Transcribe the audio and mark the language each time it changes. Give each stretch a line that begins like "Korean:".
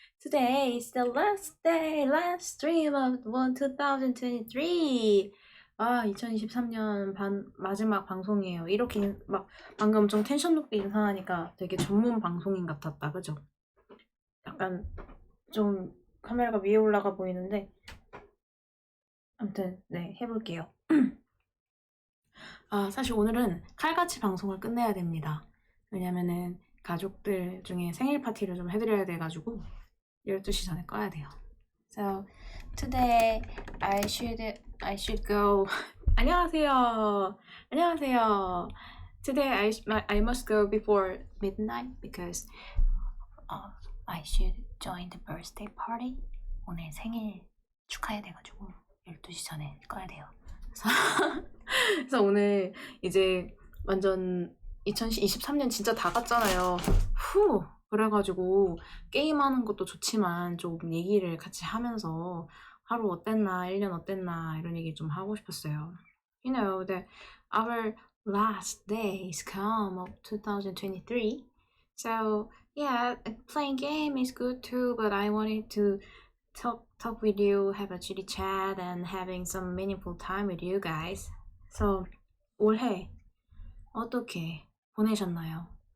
English: Today is the last day, last stream of 2023.
Korean: 2023년 마지막 방송이에요. 이렇게 막 방금 좀 텐션 높게 인사하니까 되게 전문 방송인 같았다, 그죠? 약간 좀 카메라가 위에 올라가 보이는데 아무튼 네, 해볼게요. 사실 오늘은 칼같이 방송을 끝내야 됩니다. 왜냐면은 가족들 중에 생일 파티를 좀 해드려야 돼가지고 12시 전에 꺼야 돼요.
English: So today I should go.
Korean: 안녕하세요. 안녕하세요.
English: Today I must go before midnight because I should join the birthday party.
Korean: 오늘 생일 축하해야 돼가지고 12시 전에 꺼야 돼요. 그래서 오늘 이제 완전 2023년 진짜 다 갔잖아요. 그래가지고 게임하는 것도 좋지만 좀 얘기를 같이 하면서 하루 어땠나, 1년 어땠나 이런 얘기 좀 하고 싶었어요.
English: You know that our last days come of 2023. So yeah, playing game is good too, but I wanted to talk with you, have a chitty chat, and having some meaningful time with you guys.
Korean: So 올해 어떻게 보내셨나요?